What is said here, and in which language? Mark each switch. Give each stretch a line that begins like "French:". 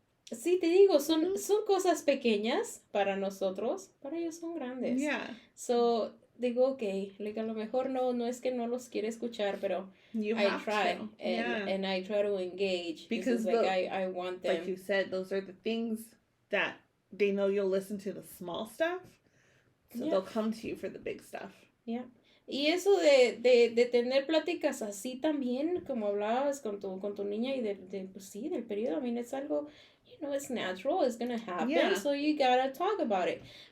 Spanish: Sí, te digo, son cosas pequeñas para nosotros. Para ellos son grandes.
English: Yeah.
Spanish: So, digo, okay, like, a lo mejor no es que no los quiere escuchar, pero
English: I try. And I try to engage. Because like, I want them. Like you said, those are the things that they know you'll listen to the small stuff. So they'll come to you for the big stuff. Yeah.
Spanish: Y eso de tener pláticas así también, como hablabas con tu niña y pues sí, del periodo,
English: I mean, it's
Spanish: algo,
English: it's natural, it's gonna happen, so you gotta talk about it.